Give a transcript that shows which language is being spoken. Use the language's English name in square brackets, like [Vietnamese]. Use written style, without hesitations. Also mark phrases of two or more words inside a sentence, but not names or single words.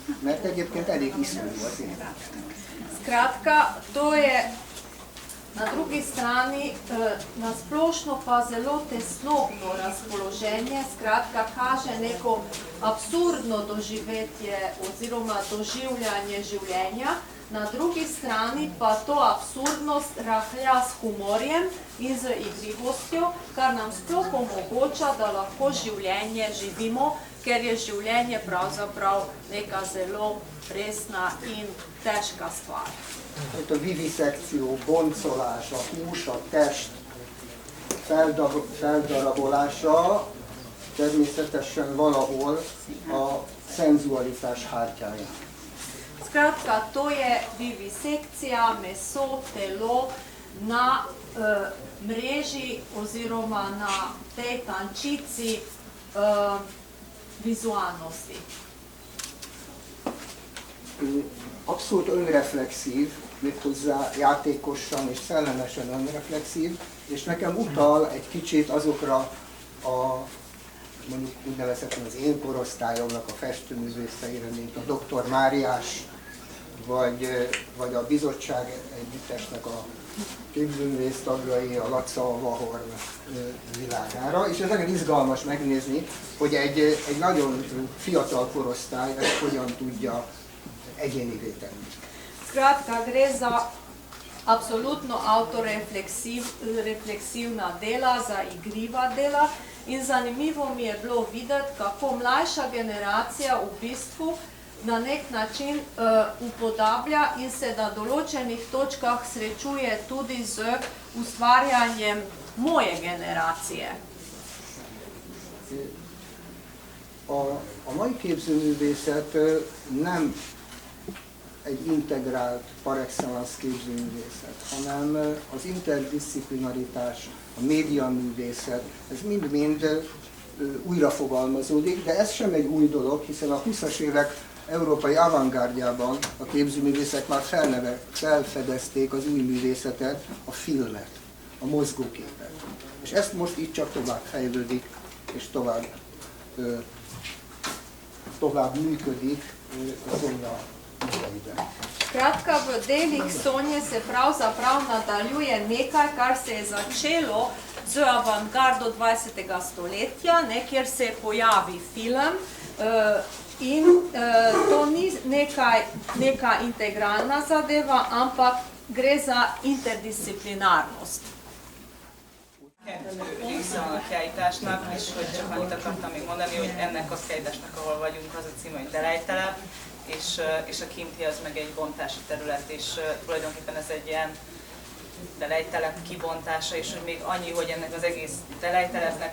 [Hungarian] Mert egyébként elég iszonyú az élet. [Slovenian] Skratka, to je na drugi strani nasplošno pa zelo tesnobno razpoloženje, skratka kaže neko absurdno doživetje oziroma doživljanje življenja, na drugi strani pa to absurdnost rahlja s humorjem in z igrivostjo, kar nam sploh omogoča, da lahko življenje živimo, ker je življenje pravzaprav neka zelo resna in težka stvar. [Hungarian] Itt a viviszekció, boncolás, a hús, a test feldarabolása természetesen valahol a szenzualitás hártyáján. [Slovenian] Skratka, to je vivisekcija, meso, telo na mreži oziroma na tej tančici vizualnosti. [Hungarian] Abszolút önreflexív, méghozzá játékosan és szellemesen önreflexív, és nekem utal egy kicsit azokra mondjuk úgy nevezhetően az én korosztályomnak a festőművészeire, mint a Dr. Máriás, vagy a Bizottság együttesnek a képzőművész tagjai, a Laca, a Vahorn világára, és ez nagyon izgalmas megnézni, hogy egy nagyon fiatal korosztály ezt hogyan tudja egyénivé tenni. [Slovenian] Skratka, gre za apsolutno autorefleksivna dela, za igriva dela in zanimivo mi je bilo videti, kako mlajša generacija v bistvu na nek način upodablja in se na določenih točkah srečuje tudi z ustvarjanjem moje generacije. [Hungarian] A mai képzőművészet nem egy integrált [French] par excellence [Hungarian] képzőművészet, hanem az interdisziplinaritás, a médiaművészet, ez mind-mind újra fogalmazódik, de ez sem egy új dolog, hiszen a 20-as évek európai avantgárdjában a képzőművészek már felfedezték az új művészetet, a filmet, a mozgóképet. És ezt most így csak tovább fejlődik, és tovább működik a Sonja idejében. [Slovenian] Skratka, v delih Sonje se pravzaprav nadaljuje nekaj, kar se je začelo z avantgardo 20. stoletja, kjer se pojavi film in to ni neka integralna zadeva, ampak gre za interdisciplinárnost. [Hungarian] Része a kiállításnak, és hogy csak annyit akartam még mondani, hogy ennek a kiállításnak, ahol vagyunk, az a címe, hogy Delejtelep, és a kinti az meg egy bontási terület, és tulajdonképpen ez egy ilyen delejtelep kibontása, és hogy még annyi, hogy ennek az egész delejtelepnek